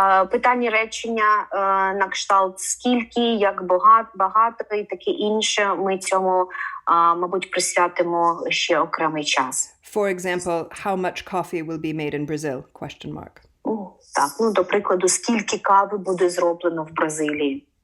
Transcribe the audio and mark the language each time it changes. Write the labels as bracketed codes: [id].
[uk] Питання речення на кшталт скільки, як багато і таке інше. Ми цьому, мабуть, присвятимо ще окремий час. [en] For example, how much coffee will be made in Brazil? Question mark. [uk] Так, до прикладу, скільки кави буде зроблено в Бразилії?